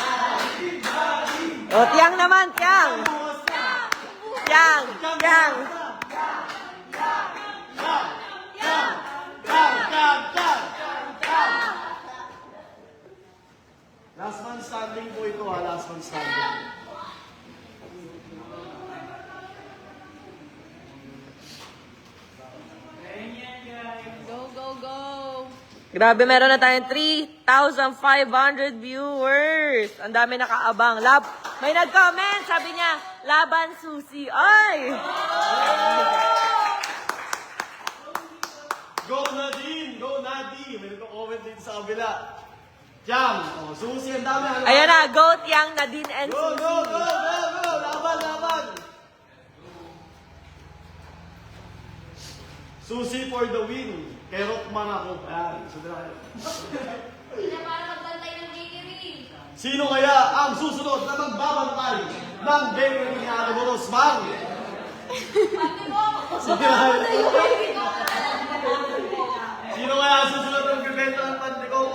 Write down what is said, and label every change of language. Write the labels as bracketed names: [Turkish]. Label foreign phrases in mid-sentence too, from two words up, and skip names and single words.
[Filipino] O, tiyang naman, tiyang! Tiyang! Yang! Yang! [English] Last man standing [Filipino] po ito ha, [English] last man standing. Go, go, go! [Filipino] Grabe, meron na tayong 3,500 viewers. Ang dami nakaabang. May nag-comment, sabi niya, laban susi. Ay! [English] Go Nadine! Go Nadine! [Filipino] May nagko-comment dito sa kabila. Jam! Oh, susi, ang dami. Ano? Ayan na, [English] Goat Yang, Nadine, and Go, Susi. go, go, go, go! [Filipino] Laban, laban! [English] Susi for the win. [Filipino] Kay Rockman ako. Ayan, sabi na kayo. Sila para magbantay ng bakery. Sino kaya ang susunod na magbabantay ng bakery ni Ate Boros? Bang! Sino kaya ang susunod na magbibenta ng Pantikoko?